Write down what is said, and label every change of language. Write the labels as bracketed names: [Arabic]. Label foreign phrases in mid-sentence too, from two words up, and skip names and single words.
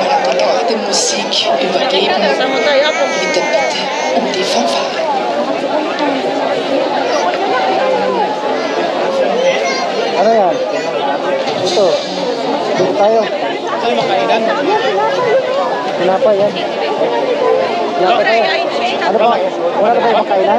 [German] gerade Musik übergeben. Bitte, bitte um die Fanfare. [Filipino] Ano yan? Ito. Dito tayo. Ay, makainan. Tinapay yan. Tinapay tayo. Ano ba? Wala na ba yung makainan?